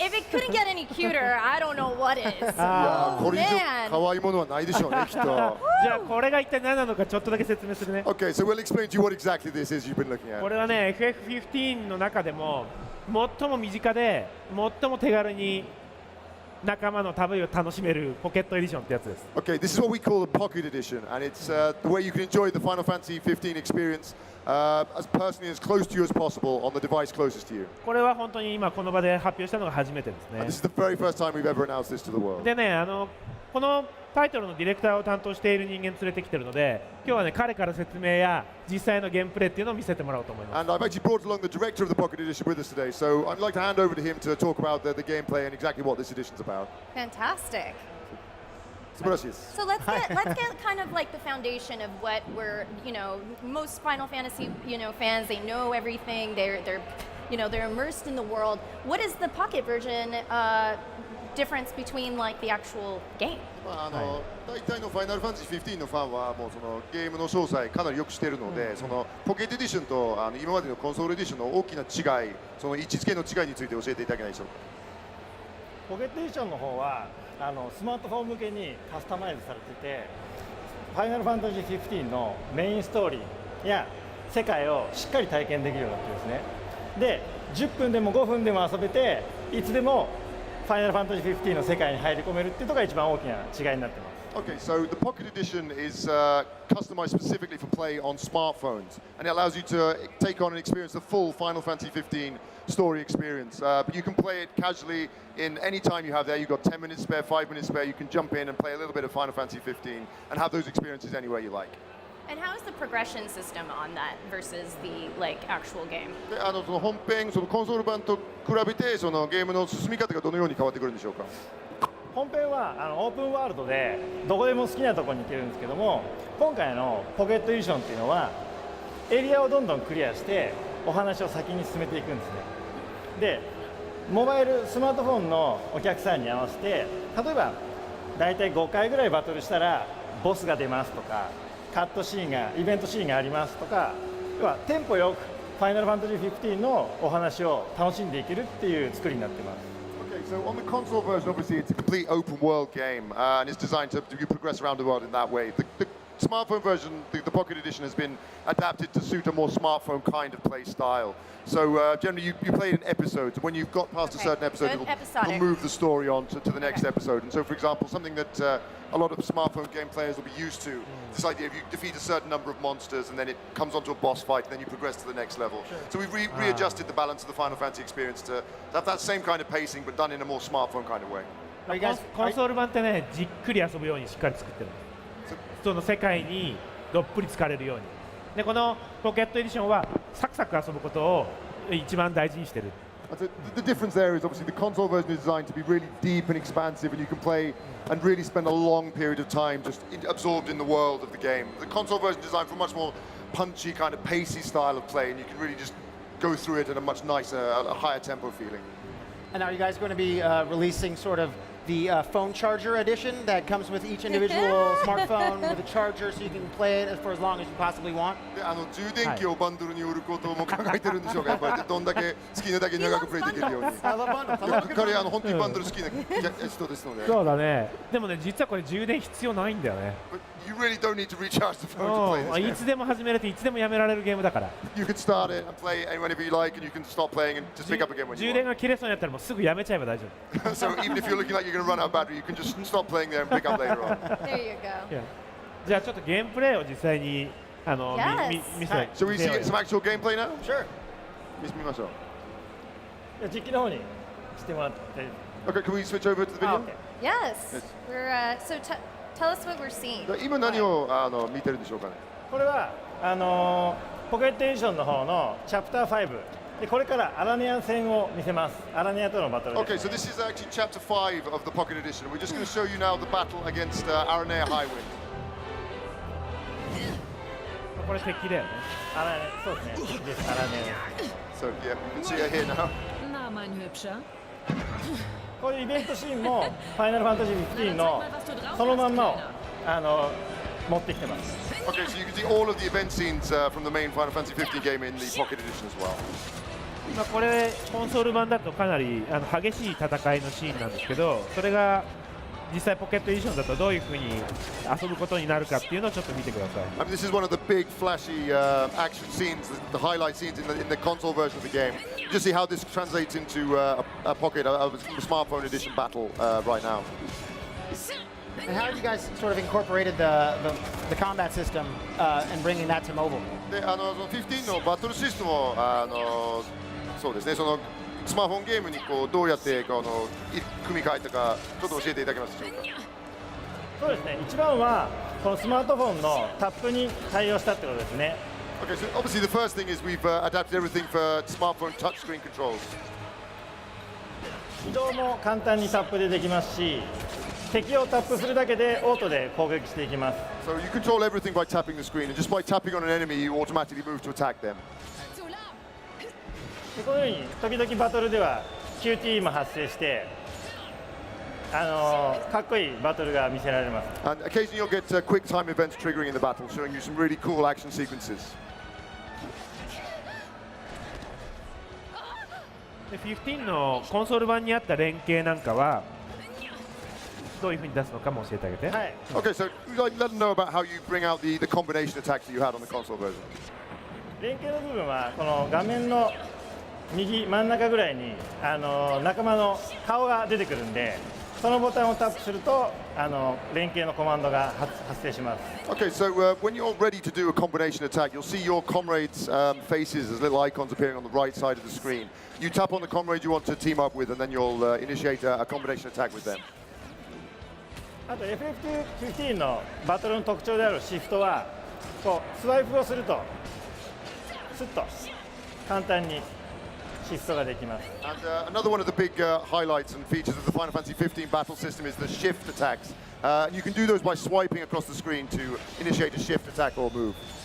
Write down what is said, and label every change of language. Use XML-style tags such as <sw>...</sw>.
<en>If it couldn't get any cuter, I don't know what is.</en> <ja>いやー、これ以上</ja> <en>man.</en> <ja>可愛いものはないでしょうね、きっと。じゃあこれが一体何なのかちょっとだけ説明するね。</ja> <en>Okay, so we'll explain to you what exactly this is you've been looking at.</en> <ja>これはね FF15 の中でも最も身近で最も手軽に仲間の旅を楽しめるポケットエディションってやつです。</ja> <en>Okay, this is what we call the Pocket Edition, and it's the way you can enjoy the Final Fantasy 15 experience as personally as close to you as possible on the device closest to you.</en> <ja>これは本当に今この場で発表したのが初めてです</ja> <en>is the very first time we've ever announced this to the world.</en> <ja>でねこのタイトルのディレクターを担当している人間連れてきてるので、今日はね彼から説明や実際のゲームプレイっていうのを見せてもらおうと思います。</ja> <en>And I've actually brought along the director of the Pocket Edition with us today, so I'd like to hand over to him to talk about the gameplay and exactly what this edition's about. Fantastic.</en> <ja>素晴らしいです。</ja> <en>So let's get kind of like the foundation of what we're, most Final Fantasy, fans, they know everything. They're immersed in the world. What is the Pocket version difference between like the actual game?</en> <ja>大体のファイナルファンタジー15のファンはもうそのゲームの詳細かなりよく知っているので、そのポケットエディションと今までのコンソールエディションの大きな違い、その位置づけの違いについて教えていただけないでしょうか。ポケットエディションの方はスマートフォン向けにカスタマイズされてて、ファイナルファンタジー15のメインストーリーや世界をしっかり体験できるようになってるんですね。で、10分でも5分でも遊べて、いつでもファイナルファンタジー15の世界に入り込めるっていうのが一番大きな違いになってます。</ja> <en>Okay, so the Pocket Edition is customized specifically for play on smartphones, and it allows you to take on and experience the full Final Fantasy 15 story experience. But you can play it casually in any time you have there. You've got 10 minutes spare, 5 minutes spare. You can jump in and play a little bit of Final Fantasy 15 and have those experiences anywhere you like. And how is the progression system on that versus the actual game?</en> <ja>で、その本編、そのコンソール版と比べて、そのゲームの進み方がどのように変わってくるんでしょうか。本編はオープンワールドでどこでも好きなところに行けるんですけども、今回のポケットエディションっていうのはエリアをどんどんクリアしてお話を先に進めていくんですね。で、モバイルスマートフォンのお客さんに合わせて、例えばだいたい5回ぐらいバトルしたらボスが出ますとか、カットシーンがイベントシーンがありますとか、要はテンポよくファイナルファンタジー15のお話を楽しんでいけるっていう作りになってます。</ja> <en>Okay, so on the console version, obviously it's a complete open world game, and it's designed to progress around the world in that way. The smartphone version, the Pocket Edition, has been adapted to suit a more smartphone kind of play style. So generally, you play it in episodes. When you've got past a certain episode, it'll move the story on to the next episode. And so, for example, something that a lot of smartphone game players will be used to, this idea of you defeat a certain number of monsters and then it comes onto a boss fight and then you progress to the next level. So we've readjusted the balance of the Final Fantasy experience to have that same kind of pacing but done in a more smartphone kind of way.</en> <ja>コンソール版ってねじっくり遊ぶようにしっかり作ってるんです。その世界にどっぷり浸かれるように。でこのポケットエディションはサクサク遊ぶことを一番大事にしてる。</ja> <en>The difference there is obviously the console version is designed to be really deep and expansive, and you can play and really spend a long period of time just absorbed in the world of the game. The console version is designed for a much more punchy, kind of pacey style of play, and you can really just go through it at a much nicer, a higher tempo feeling. And are you guys going to be releasing sort of the phone charger edition that comes with each individual smartphone with a charger so you can play it for as long as you possibly want?</en> <ja>で、充電器をバンドルに売ることも考えてるんでしょうか。やっぱりどんだけ好きなだけ長くプレイできるように。彼本当にバンドル好きな人ですので。そうだね。でもね実はこれ充電必要ないんだよね。</ja> <en>You really don't need to recharge the phone to play this game.</en> <ja>いつでも始めれていつでもやめられるゲームだから。</ja> <en>You can start it and play whenever you like, and you can stop playing and just pick up again when you want.</en> <ja>充電が切れそうになったらもうすぐやめちゃえば大丈夫。</ja> <en>So even if you're looking like you're going to run out of battery, you can just stop playing there and pick up later on. There you go.</en> <ja>じゃあちょっとゲームプレイを実際に見せて。</ja> <en>Shall we see some actual gameplay now? Sure.</en> <ja>見ましょう。実機の方にしてもらって。</ja> <en>Okay, can we switch over to the video? Yes. We're so tell us what we're seeing.</en> <ja>今何を見てるんでしょうかね。これはポケットエディションの方のチャプター5でこれからアラネア戦を見せます。アラネアとのバトルです。</ja> <en>Okay, so this is actually chapter 5 of the Pocket Edition. We're just going to show you now the battle against Aranea Highwind.</en> <ja>これ敵だよね。アラネそうですね。ですアラネ</ja> <en>So yeah, you can see her here now.</en> <de>Na, mein Hübscher.</de> <ja>こういうイベントシーンもファイナルファンタジー15のそのまんまを持ってきてます。</ja> <en>Okay, so you can see all of the event scenes from the main Final Fantasy 15 game in the Pocket Edition as well.</en> <ja>まあ、これコンソール版だとかなり激しい戦いのシーンなんですけど、それが実際ポケットエディションだとどういう風に遊ぶことになるかっていうのをちょっと見てください。</ja> <en>I mean, this is one of the big flashy action scenes, the highlight scenes in the console version of the game. Just see how this translates into a pocket, a smartphone edition battle right now. And how have you guys sort of incorporated the combat system and bringing that to mobile?</en> <ja>で、その15のバトルシステムをそうですね、そのスマートフォンゲームにこうどうやって組み替えたかちょっと教えていただけますでしょうか。そうですね、一番はこのスマートフォンのタップに対応したってことですね。</ja> <en>Okay, so obviously the first thing is we've adapted everything for smartphone touchscreen controls.</en> <ja>移動も簡単にタップでできますし、敵をタップするだけでオートで攻撃していきます。</ja> <en>So you control everything by tapping the screen, and just by tapping on an enemy, you automatically move to attack them.</en> <ja>でこのように時々バトルでは QT も発生してかっこいいバトルが見せられます。</ja> <en>And occasionally you'll get quick time events triggering in the battle, showing you some really cool action sequences.</en> <ja>で15のコンソール版にあった連携なんかはどういう風に出すのかも教えてあげて。はい、</ja> <en>Okay, so let them know about how you bring out the combination attacks that you had on the console version.</en> <ja>連携の部分はこの画面の右真ん中ぐらいに仲間の顔が出てくるんで、そのボタンをタップすると連携のコマンドが発生します。</ja> <en>Okay, so when you're ready to do a combination attack, you'll see your comrades' faces as little icons appearing on the right side of the screen. You tap on the comrade you want to team up with, and then you'll initiate a combination attack with them.</en> <ja>あと FF15 のバトルの特徴であるシフトはこうスワイプをするとスッと簡単にシフトができます。</ja> <en>And another one of the big highlights and features of the Final Fantasy 15 battle system is the shift attacks. You can do those by swiping across the screen to initiate a shift attack or move.</en>